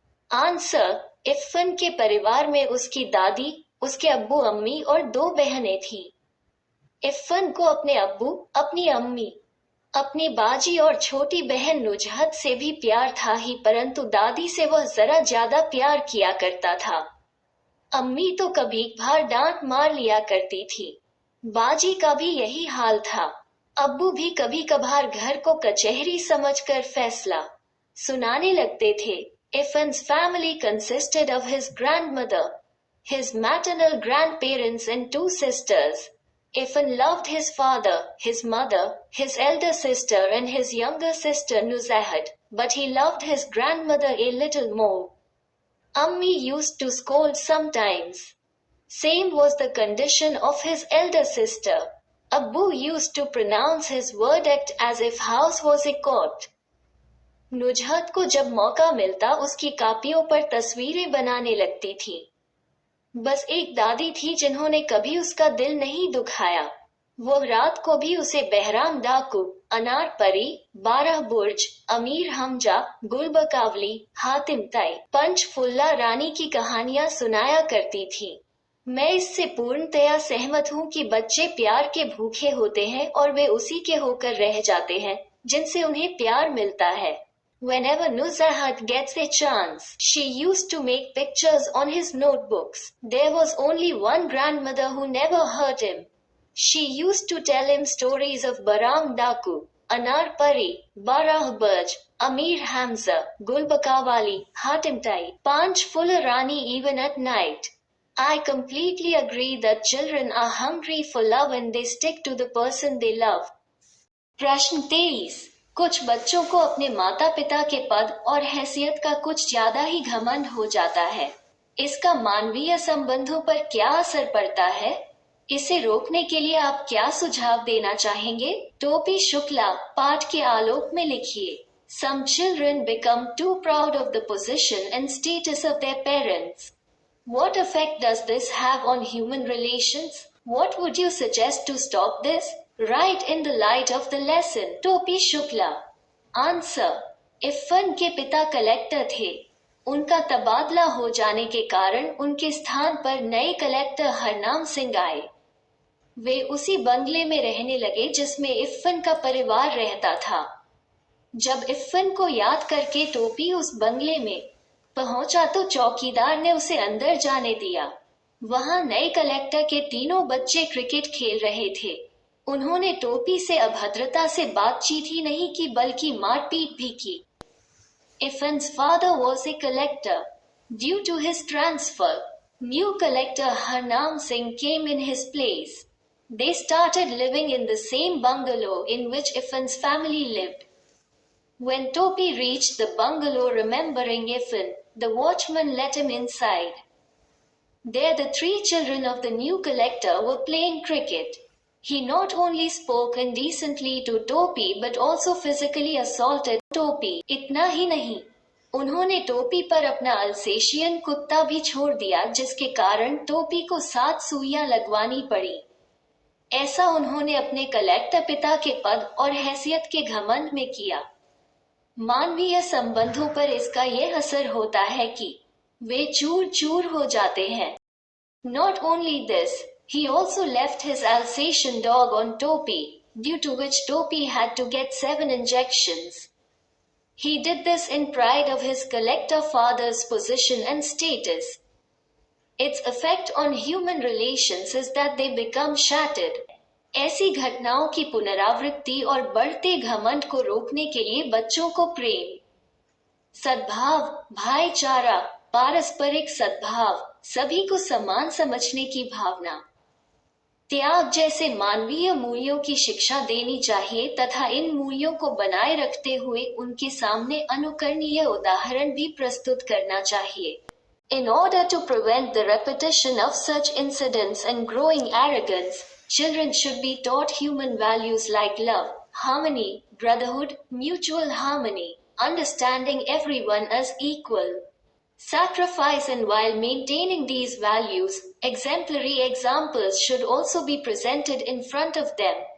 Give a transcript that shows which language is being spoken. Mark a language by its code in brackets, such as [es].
[hi] Answer, इफ़न के परिवार में उसकी दादी, उसके अब्बू अम्मी और 2 बहनें थी। इफ़न को अपने अब्बू, अपनी अम्मी, अपनी बाजी और छोटी बहन नुजहत से भी प्यार था ही, परंतु दादी से वह जरा ज्यादा प्यार किया करता था। अम्मी तो कभी कभार डांट मार लिया करती थी। बाजी का भी यही हाल था। अब्बू भी कभी कभार घर को कचहरी समझकर फैसला सुनाने लगते थे। [en] Iffan's family consisted of his grandmother, his maternal grandparents and 2 sisters. Iffan loved his father, his mother, his elder sister and his younger sister Nuzahat, but he loved his grandmother a little more. Ammi used to scold sometimes. Same was the condition of his elder sister. Abbu used to pronounce his verdict as if house was a court. [hi] Nuzhat को जब मौका मिलता उसकी कापियों पर तस्वीरें बनाने लगती थी। बस एक दादी थी जिन्होंने कभी उसका दिल नहीं दुखाया। वो रात को भी उसे बहराम डाकू, अनार परी, 12 बुर्ज, अमीर हमजा, गुलबकावली, हातिम ताई, पंचफुल्ला रानी की कहानियां सुनाया करती थी। मैं इससे पूर्णतया सहमत हूँ कि बच्चे प्यार के भूखे होते हैं और वे उसी के होकर रह जाते हैं जिनसे उन्हें प्यार मिलता है। [en] Whenever Nuzahat gets a chance, she used to make pictures on his notebooks. There was only one grandmother who never hurt him. She used to tell him stories of Barang Daku, Anar Pari, Barah Burj, Amir Hamza, Gulbakawali, Hatimtai, Panch Fuller Rani even at night. I completely agree that children are hungry for love and they stick to the person they love. [hi] प्रश्न 23। कुछ बच्चों को अपने माता पिता के पद और हैसियत का कुछ ज्यादा ही घमंड हो जाता है। इसका मानवीय संबंधों पर क्या असर पड़ता है? इसे रोकने के लिए आप क्या सुझाव देना चाहेंगे? टोपी शुक्ला, पाठ के आलोक में लिखिए। [en] Some children become too proud of the position and status of their parents. What effect does this have on human relations? What would you suggest to stop this? Write in the light of the lesson. [hi] टोपी Shukla. Answer, इफ़न के पिता collector थे। उनका तबादला हो जाने के कारण उनके स्थान पर नए कलेक्टर हरनाम सिंह आए। वे उसी बंगले में रहने लगे जिसमें इफ़न का परिवार रहता था। जब इफ़न को याद करके टोपी उस बंगले में पहुंचा तो चौकीदार ने उसे अंदर जाने दिया। वहां नए कलेक्टर के तीनों बच्चे क्रिकेट खेल रहे थे। उन्होंने टोपी से अभद्रता से बातचीत ही नहीं की बल्कि मारपीट भी की। [en] Iffan's father was a collector. Due to his transfer, new collector Harnam Singh came in his place. They started living in the same bungalow in which Iffan's family lived. When Topi reached the bungalow remembering Iffan, the watchman let him inside. There the three children of the new collector were playing cricket. He not only spoke indecently to Topi but also physically assaulted Topi. [hi] इतना ही नहीं, उन्होंने टोपी पर अपना Alsatian कुत्ता भी छोड़ दिया जिसके कारण टोपी को 7 सुइयां लगवानी पड़ी। ऐसा उन्होंने अपने कलेक्टर पिता के पद और हैसियत के घमंड में किया। मानवीय संबंधों पर इसका यह असर होता है कि वे चूर चूर हो जाते हैं। [en] Not only this, he also left his Alsatian dog on Topi, due to which Topi had to get 7 injections. He did this in pride of his collector father's position and status. Its effect on human relations is that they become shattered. [hi] ऐसी घटनाओं की पुनरावृत्ति और बढ़ते घमंड को रोकने के लिए बच्चों को प्रेम, सद्भाव, भाईचारा, पारस्परिक सद्भाव, सभी को समान समझने की भावना, त्याग जैसे मानवीय मूल्यों की शिक्षा देनी चाहिए तथा इन मूल्यों को बनाए रखते हुए उनके सामने अनुकरणीय उदाहरण भी प्रस्तुत करना चाहिए। [en] In order to prevent the repetition of such incidents and growing arrogance, children should be taught human values like love, harmony, brotherhood, mutual harmony, understanding everyone as equal, sacrifice, and while maintaining these values, exemplary examples should also be presented in front of them.